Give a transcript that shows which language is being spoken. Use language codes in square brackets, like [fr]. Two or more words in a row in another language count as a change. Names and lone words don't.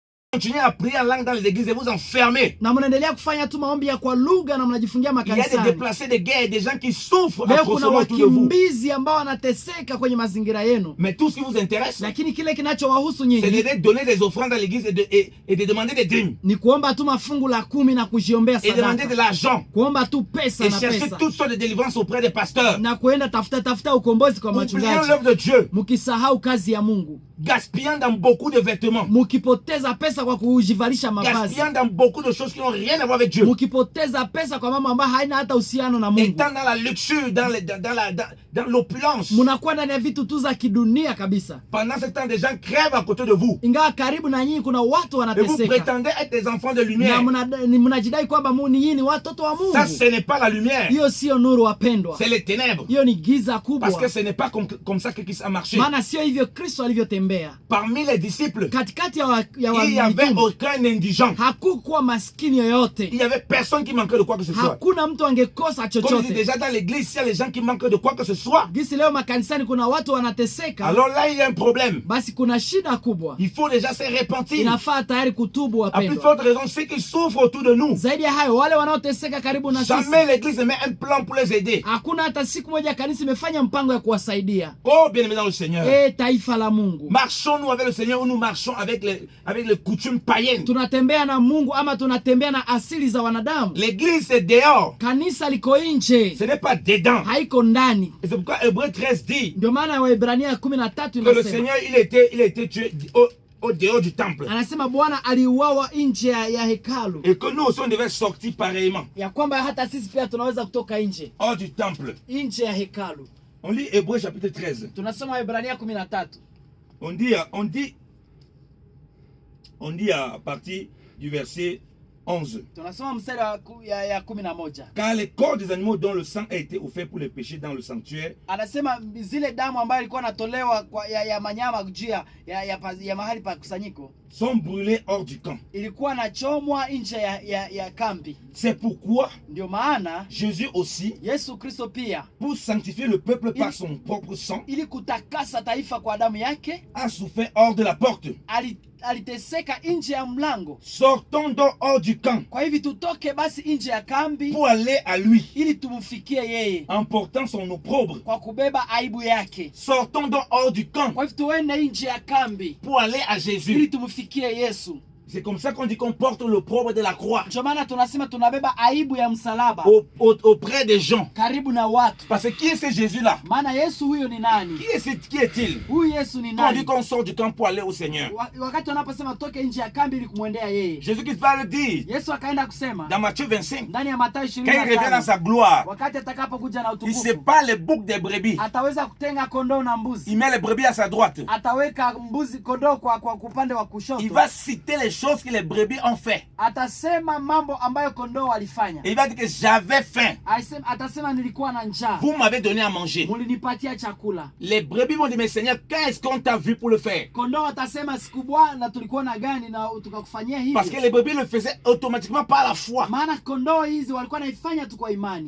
[fr] Continuez à prier en langue dans les églises et vous enfermez. [sw] Na mnaendelea kufanya tu maombi ya kwa lugha na mnajifungia [fr] Il y a [sw] makanisani. [fr] des déplacés de guerre, des gens qui souffrent [sw] Leo kuna [fr] atrocement autour de vous. [sw] wakimbizi ambao wanateseka kwenye mazingira yenu. [fr] Mais tout ce qui vous intéresse, [sw] Lakini kile kinachowahusu [fr] c'est [sw] nyinyi [fr] de donner des offrandes à l'église et de demander des dîmes. [sw] ni kuomba tu mafungu la 10 na kujiombea [fr] Et demander [sw] sadaka. [fr] de l'argent. [sw] Kuomba tu pesa [fr] Et [sw] na [fr] chercher [sw] pesa. [fr] toutes sortes de délivrances auprès des pasteurs. [sw] Na kuenda tafuta ukombozi kwa [fr] Oubliez [sw] machungaji. [fr] l'œuvre de Dieu. [sw] Mukisahau kazi ya Mungu. [fr] Gaspillant dans beaucoup de vêtements. [sw] Mukipoteza pesa kwa kujivalisha mavazi. [fr] Gaspillant dans beaucoup de choses qui n'ont rien à voir avec Dieu. [sw] Mukipoteza pesa kwa mambo ambayo haina hata uhusiano na Mungu. [fr] Étant dans la luxure, dans l'opulence. [sw] Munakuwa ndani ya vitu tu za kidunia kabisa. [fr] Pendant ce temps, des gens crèvent à côté de vous. [sw] Ingawa karibu na nyinyi kuna watu [fr] Et vous [sw] wanateseka. [fr] prétendez être des enfants de [sw] Na [fr] lumière. [sw] mnajidai kwamba nyinyi ni watoto wa [fr] Ça, [sw] Mungu. [fr] ce n'est pas la lumière. [sw] Hiyo sio nuru wapendwa. [fr] C'est les ténèbres. [sw] Hiyo ni giza [fr] Parce que [sw] kubwa. [fr] ce n'est pas comme ça que Christ a marché. [sw] Maana sio hivyo Kristo alivyotembea. [fr] Parmi les disciples, [sw] Katikati ya [fr] il n'y avait [sw] mitume, [fr] aucun indigent. [sw] hakukuwa maskini yoyote. [fr] Il n'y avait personne qui manquait de quoi que ce soit. [sw] Hakuna mtu angekosa [fr] Comme je dis [sw] chochote. [fr] déjà dans l'église, s'il y a les gens qui manquent de quoi que ce soit, [sw] Gisi leo makanisani kuna watu wanateseka, [fr] alors là, il y a un problème. [sw] basi kuna shida kubwa. [fr] Il faut déjà se repentir. [sw] Inafaa tayari kutubu [fr] À plus [sw] wapendwa. [fr] forte raison, ceux qui souffrent autour de nous. [sw] Zaidi ya hayo, wale wanaoteseka karibu na sisi, [fr] Jamais l'église ne met un plan pour les aider. [sw] hakuna hata siku moja kanisa imefanya mpango ya kuwasaidia. [fr] Oh, bien-aimés dans le Seigneur. [sw] Taifa la Mungu, [fr] Marchons-nous avec le Seigneur ou nous marchons avec les coutumes païennes. [sw] tunatembea na Mungu ama tunatembea na asili za wanadamu? [fr] L'église, c'est dehors. [sw] Kanisa liko nje, [fr] Ce n'est pas dedans. [sw] haiko ndani. [fr] Et c'est pourquoi Hébreux 13 dit [sw] Ndio maana Waebrania 13 [fr] que le [sw] inasema, [fr] Seigneur, il était tué au dehors du temple. [sw] anasema Bwana aliuawa nje ya hekalu, [fr] Et que nous aussi, on devait sortir pareillement. [sw] ya kwamba hata sisi pia tunaweza kutoka nje [fr] Hors du temple. [sw] nje ya hekalu. [fr] On lit Hébreux chapitre 13. [sw] Tunasoma Waebrania 13. [fr] On dit à partir du verset 11. [sw] Tunasoma mstari ya 11. [fr] Car les corps des animaux dont le sang a été offert pour les péchés dans le sanctuaire [sw] Anasema zile damu ambayo ilikuwa natolewa ya manyama juu ya mahali pa kusanyiko [fr] sont brûlés hors du camp. [sw] ilikuwa nachomwa nje ya kambi. [fr] C'est pourquoi [sw] Ndio maana [fr] Jésus aussi, [sw] Yesu Kristo pia, [fr] pour sanctifier le peuple par son propre sang, [sw] ili kutakasa taifa kwa damu yake, [fr] a souffert hors de la porte. [sw] aliteseka nje ya mlango. [fr] Sortons donc hors du camp [sw] Kwa hivi tutoke basi nje ya kambi [fr] pour aller à lui, [sw] ili tumfikie yeye [fr] en portant son opprobre. [sw] kwa kubeba aibu yake. [fr] Sortons donc hors du camp [sw] Kwa hivi tuende nje ya kambi [fr] pour aller à [sw] ili [fr] Jésus. [sw] tumfikie Yesu. [fr] C'est comme ça qu'on dit qu'on porte l'opprobre de la croix [sw] Ndio maana tunasema tunabeba aibu ya msalaba [fr] auprès des gens. [sw] karibu na watu. [fr] Parce que qui est ce Jésus-là? [sw] Maana Yesu huyo ni nani? [fr] Qui est-il? [sw] Huyu Yesu ni [fr] Quand on dit [sw] nani? [fr] qu'on sort du camp pour aller au Seigneur, [sw] Wakati wanaposema toke nje ya kambi ili kumwendea yeye, [fr] Jésus-Christ va le dire [sw] Yesu akaenda kusema [fr] dans Matthieu 25, [sw] ndani ya Mathayo [fr] quand il revient dans [sw] 25, [fr] sa gloire, [sw] wakati atakapokuja na [fr] il [sw] utukufu, [fr] sépare les boucs des brebis. [sw] ataweza kutenga kondoo na mbuzi. [fr] Il met les brebis à sa droite. [sw] Ataweka mbuzi kondoo kwa upande wa kushoto. [fr] Il va citer les choses que les brebis ont fait. [sw] Atasema mambo ambayo kondoo walifanya. [fr] Et il va dire que j'avais faim. [sw] Atasema nilikuwa na njaa, [fr] Vous m'avez donné à manger. [sw] mulinipatia chakula. [fr] Les brebis vont dire, mais Seigneur, qu'est-ce qu'on t'a vu pour le faire? [sw] Kondoo atasema siku Bwana tulikuwa na gani na tukakufanyia hivi. [fr] Parce que les brebis le faisaient automatiquement par la foi. [sw] Maana kondoo hizi walikuwa naifanya tu kwa imani.